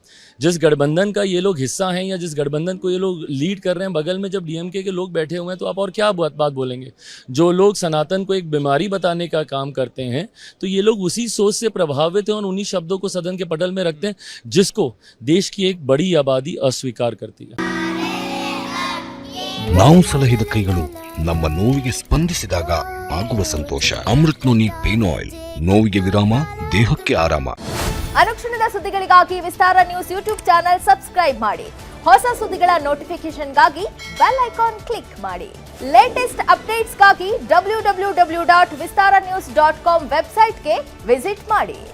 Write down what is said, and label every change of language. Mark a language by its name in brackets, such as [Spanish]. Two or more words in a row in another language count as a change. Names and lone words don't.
[Hindi] जिस गठबंधन का ये लोग हिस्सा हैं या जिस गठबंधन को ये लोग लीड कर रहे हैं, बगल में जब डीएमके के लोग बैठे हुए हैं, तो आप और क्या बात बोलेंगे। जो लोग सनातन को एक बीमारी बताने का काम करते हैं, तो ये लोग उसी सोच से प्रभावित हैं और उन्हीं शब्दों को सदन के पटल में रखते हैं जिसको देश की एक बड़ी आबादी अस्वीकार करती है। [Kannada] ನಾವು ಸಲಹಿದ ಕೈಗಳು ನಮ್ಮ ನೋವಿಗೆ ಸ್ಪಂದಿಸಿದಾಗ ಆಗುವ ಸಂತೋಷ। ಅಮೃತ್ ನೋನಿ ಪೇನ್ ಆಯಿಲ್ ನೋವಿಗೆ ವಿರಾಮ ದೇಹಕ್ಕೆ ಆರಾಮ। ಅನುಕ್ಷಣದ ಸುದ್ದಿಗಳಿಗಾಗಿ ವಿಸ್ತಾರ ನ್ಯೂಸ್ ಯೂಟ್ಯೂಬ್ [English] channel subscribe [Kannada] ಮಾಡಿ, ಹೊಸ ಸುದ್ದಿಗಳ ನೋಟಿಫಿಕೇಶನ್ಗಾಗಿ [English] bell icon click [Kannada] ಮಾಡಿ, ಲೇಟೆಸ್ಟ್ ಅಪ್ಡೇಟ್ಸ್ಗಾಗಿ www.vistaranews.com ವೆಬ್ಸೈಟ್ಗೆ ವಿಸಿಟ್ ಮಾಡಿ।